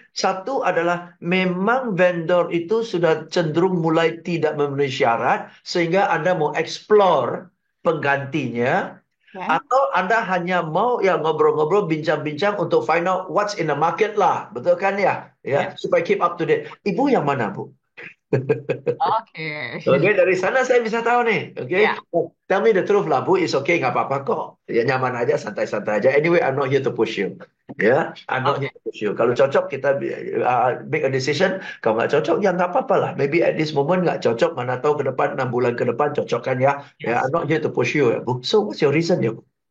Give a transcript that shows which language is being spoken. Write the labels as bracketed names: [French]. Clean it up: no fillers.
[Indonesian] Satu adalah memang vendor itu sudah cenderung mulai tidak memenuhi syarat, sehingga Anda mau explore penggantinya. Atau Anda hanya mau ya ngobrol-ngobrol, bincang-bincang untuk [English] find out what's in the market [Indonesian] lah. Betul kan ya? Supaya [English] keep up to date. [Indonesian] Ibu yang mana, Bu? Oke. Oke, dari sana saya bisa tahu nih. Oke, [English] tell me the truth [Indonesian] lah, Bu. [English] It's okay, [Indonesian] nggak apa-apa kok. Ya nyaman aja, santai-santai aja. [English] Anyway, I'm not here to push you. [Indonesian] Ya, [English] I'm not here to push you. [Indonesian] Kalau cocok kita [English] make a decision. [Indonesian] Kalau nggak cocok, ya nggak apa-apa lah. [English] Maybe at this moment [Indonesian] nggak cocok. Mana tahu ke depan 6 bulan ke depan cocok kan ya. [English] Ya, I'm not here to push you [Indonesian] ya, Bu. [English] So what's your reason ya, Bu?